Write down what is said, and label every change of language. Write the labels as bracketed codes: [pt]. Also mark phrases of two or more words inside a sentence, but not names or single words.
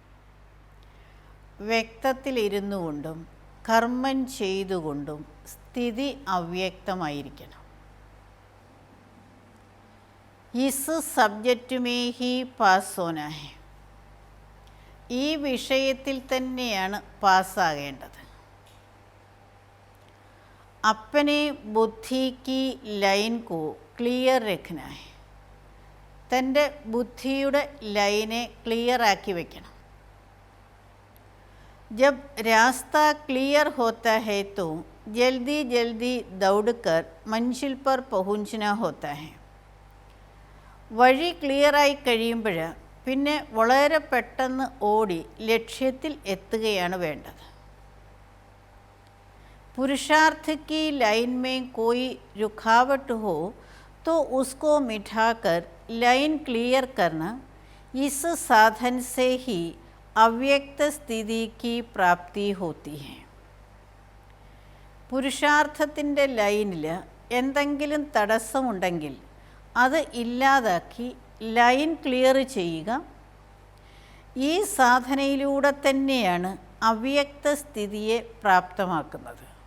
[ml] വ്യക്തത്തിലിരുന്നു കൊണ്ടും കർമ്മം ചെയ്തുകൊണ്ടും സ്ഥിതി അവ്യക്തമായിരിക്കണം. [hi] इस सब्जेक्ट में ही पास होना है. [ml] ഈ വിഷയത്തിൽ തന്നെയാണ് പാസ്സാകേണ്ടത്. [hi] अपने बुद्धि की ലൈൻ को ക്ലിയർ रखना है. [ml] തൻ്റെ ബുദ്ധിയുടെ ലൈനെ ക്ലിയറാക്കി വയ്ക്കണം. [hi] जब रास्ता क्लियर होता है तो जल्दी जल्दी दौड़कर मंजिल पर पहुंचना होता है. [ml] വഴി ക്ലിയറായി കഴിയുമ്പോൾ പിന്നെ വളരെ പെട്ടെന്ന് ഓടി ലക്ഷ്യത്തിൽ എത്തുകയാണ് വേണ്ടത്. [hi] पुरुषार्थ की लाइन में कोई रुकावट हो तो उसको मिटाकर लाइन क्लियर करना, इस साधन से ही अव्यक्त स्थिति की प्राप्ति होती है. [ml] പുരുഷാർത്ഥത്തിൻ്റെ ലൈനിൽ എന്തെങ്കിലും തടസ്സമുണ്ടെങ്കിൽ അത് ഇല്ലാതാക്കി ലൈൻ ക്ലിയർ ചെയ്യുക. ഈ സാധനയിലൂടെ തന്നെയാണ് അവ്യക്ത സ്ഥിതിയെ പ്രാപ്തമാക്കുന്നത്.